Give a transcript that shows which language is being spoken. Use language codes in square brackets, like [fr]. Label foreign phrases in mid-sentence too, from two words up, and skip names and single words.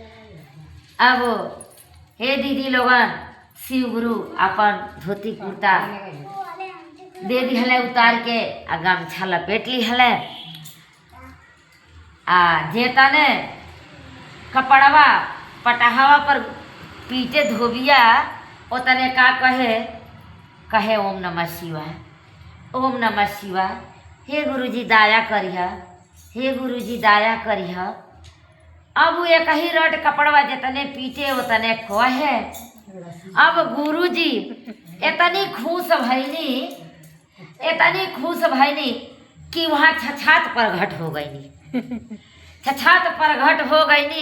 [bho] अब हे दीदी लोगन शिव गुरु अपन धोती कुर्ता दे दी हले उतार के आ गमछा लपेट ली हले आ जेता ने कपड़वा पटाहवा पर पीटे धोबिया ओतने का कहे [sa] ओम नमः शिवाय, ओम नमः शिवाय। [bho] हे गुरुजी दया करिह, हे गुरुजी दया करिह। अब वो एक ही रट कपड़वा जितने पीटे उतने खोहे। अब गुरुजी इतनी खुश भईनी कि वहाँ छछात प्रगट हो गईनी, छछात प्रगट हो गईनी।